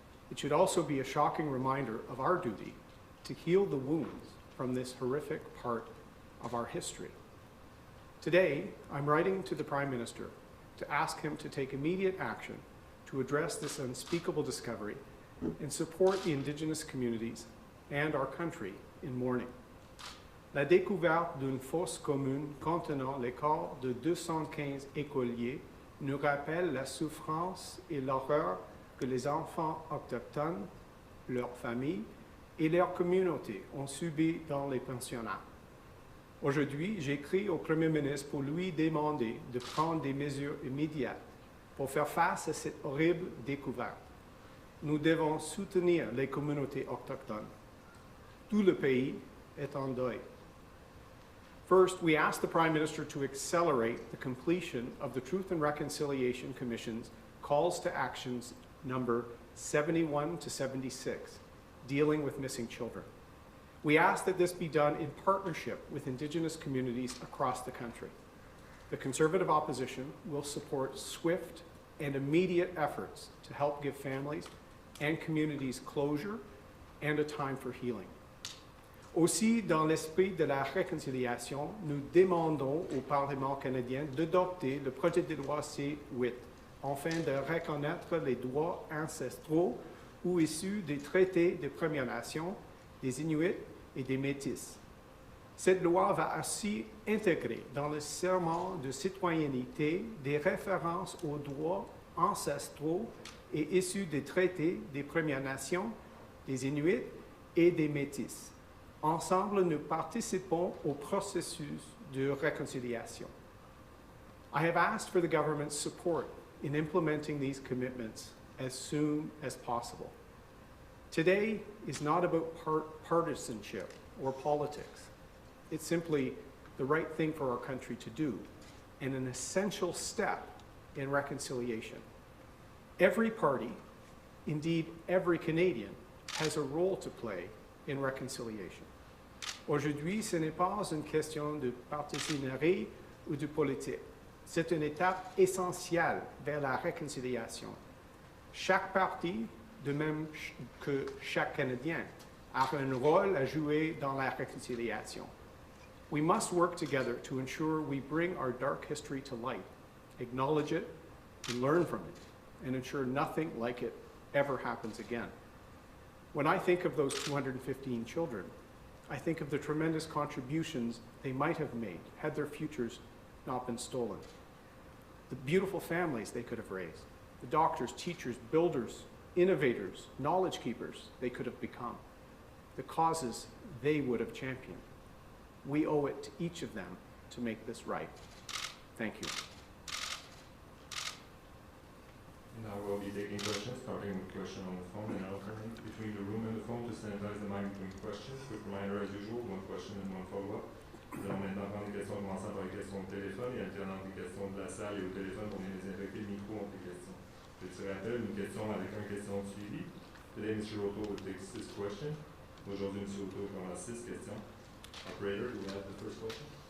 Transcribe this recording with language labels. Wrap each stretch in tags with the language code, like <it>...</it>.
<en>It should also be a shocking reminder of our duty to heal the wounds from this horrific part of our history. Today, I'm writing to the Prime Minister to ask him to take immediate action to address this unspeakable discovery and support the Indigenous communities and our country in mourning.</en> <fr>La découverte d'une fosse commune contenant les corps de 215 écoliers nous rappelle la souffrance et l'horreur que les enfants autochtones, leurs familles et leurs communautés ont subi dans les pensionnats. Aujourd'hui, j'écris au Premier ministre pour lui demander de prendre des mesures immédiates pour faire face à cette horrible découverte. Nous devons soutenir les communautés autochtones. Tout le pays est en deuil.</fr> <en>First, we ask the Prime Minister to accelerate the completion of the Truth and Reconciliation Commission's calls to actions number 71 to 76, dealing with missing children. We ask that this be done in partnership with Indigenous communities across the country. The Conservative opposition will support swift and immediate efforts to help give families and communities closure and a time for healing.</en> <fr>Aussi, dans l'esprit de la réconciliation, nous demandons au Parlement canadien d'adopter le projet de loi C8 afin de reconnaître les droits ancestraux ou issus des traités des Premières Nations, des Inuits et des Métis. Cette loi va aussi intégrer dans le serment de citoyenneté des références aux droits ancestraux et issus des traités des Premières Nations, des Inuits et des Métis. Ensemble, nous participons au processus de réconciliation.</fr> <en>I have asked for the government's support in implementing these commitments as soon as possible. Today is not about partisanship or politics. It's simply the right thing for our country to do and an essential step in reconciliation. Every party, indeed every Canadian, has a role to play in reconciliation.</en> <fr>Aujourd'hui, ce n'est pas une question de partisanerie ou de politique. C'est une étape essentielle vers la réconciliation. Chaque parti, de même que chaque Canadien, a un rôle à jouer dans la réconciliation.</fr> <en>We must work together to ensure we bring our dark history to light, acknowledge it, and learn from it, and ensure nothing like it ever happens again. When I think of those 215 children, I think of the tremendous contributions they might have made had their futures not been stolen. The beautiful families they could have raised, the doctors, teachers, builders, innovators, knowledge keepers they could have become, the causes they would have championed. We owe it to each of them to make this right. Thank you. Now we'll be taking questions, starting with question on the phone and alternating between the room and the phone to sanitize the mic between questions. Quick reminder as usual, one question and one follow-up.</en> <fr>Nous allons maintenant prendre les questions commençant par les questions de téléphone et alternant les questions de la salle et au téléphone pour bien désinfecter le micro entre les questions. Je te rappelle une question avec une question de suivi.</fr> <en>Today, Mr. O'Toole will take 6 questions.</en> <fr>Aujourd'hui, M. O'Toole prendra 6 questions.</fr> <en>Operator, do we have the first question?</en>